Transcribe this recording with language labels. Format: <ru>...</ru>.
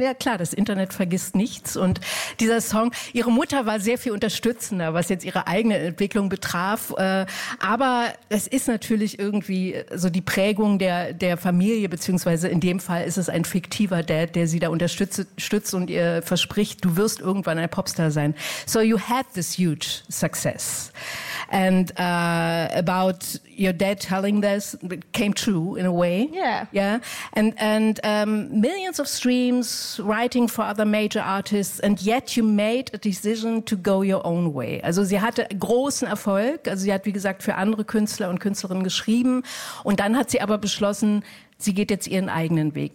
<de>Ja klar, das Internet vergisst nichts. Und dieser Song, ihre Mutter war sehr viel unterstützender, was jetzt ihre eigene Entwicklung betraf. Aber es ist natürlich irgendwie so die Prägung der Familie, beziehungsweise in dem Fall ist es ein fiktiver Dad, der sie da unterstützt und ihr verspricht, du wirst irgendwann ein Popstar sein.</de> <en>So you had this huge success. And about your dad telling this, it came true in a way. Yeah. And millions of streams, writing for other major artists, and yet you made a decision to go your own way.</en> <de>Also sie hatte großen Erfolg. Also sie hat, wie gesagt, für andere Künstler und Künstlerinnen geschrieben. Und dann hat sie aber beschlossen, sie geht jetzt ihren eigenen Weg.</de>